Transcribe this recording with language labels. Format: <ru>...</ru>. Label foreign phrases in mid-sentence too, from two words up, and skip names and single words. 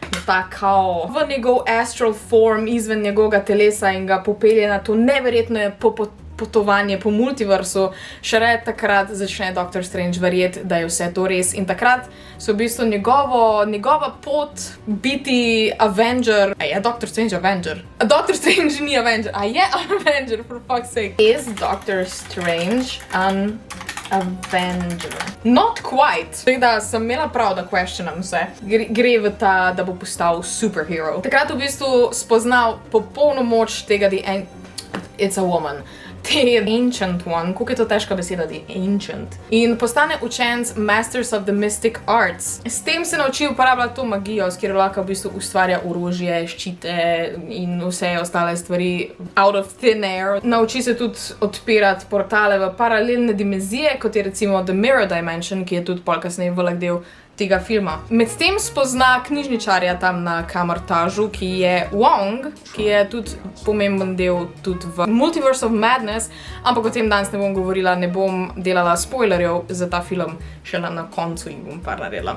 <sl>kao v njegov</sl> <en>astral form</en> <sl>izven njegovega telesa in ga popelje na to neverjetno potovanje po multiversu, šele takrat začne Doctor Strange verjeti, da je vse to res in takrat so v bistvu njegova pot biti Avenger. A je Doctor Strange Avenger? Doctor Strange ni Avenger. A je Avenger,</sl> <en>for fuck's sake. Is Doctor Strange an Avenger? Not quite.</en> <sl>Tako da sem imela prav, da questionam vse. Gre v ta, da bo postal superhero. Takrat v bistvu spoznal popolno moč tega</sl> <en>It's a woman.</en> <sl>The Ancient One, kako je to težka beseda, The Ancient. In postane učenec Masters of the Mystic Arts. S tem se nauči uporabljati to magijo, s katero lahko v bistvu ustvarja orožje, ščite in vse ostale stvari</sl> <en>out of thin air.</en> <sl>Nauči se tudi odpirati portale v paralelne dimenzije, kot je recimo The Mirror Dimension, ki je tudi pol kasneje velik del tega filma. Medtem spozna knjižničarja tam na Kamartaju, ki je Wong, ki je tudi pomemben del tudi v Multiverse of Madness, ampak o tem danes ne bom govorila, ne bom delala spoilerjev za ta film, šele na koncu jih bom par naredila.</sl>